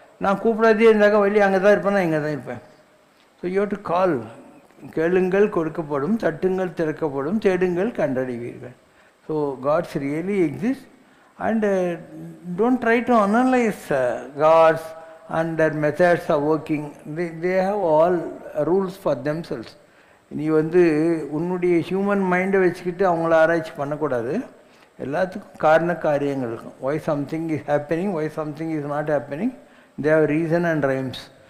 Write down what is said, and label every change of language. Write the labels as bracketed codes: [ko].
[ta] நான் கூப்பிடாதே இருந்தாக்கா வழி அங்கே தான் இருப்பேன், நான் இங்கே தான் இருப்பேன். [en] So you have to call. [ta] கேளுங்கள் கொடுக்கப்படும், தட்டுங்கள் திறக்கப்படும், தேடுங்கள் கண்டடைவீர்கள். [en] So gods really exist and don't try to analyse gods and their methods are working. They have all rules for themselves. [ta] நீ வந்து உன்னுடைய ஹியூமன் மைண்டை வச்சுக்கிட்டு அவங்கள ஆராய்ச்சி பண்ணக்கூடாது. எல்லாத்துக்கும் காரண காரியங்கள் இருக்கும். [en] why something is happening, why something is not happening, they have reason and rhymes.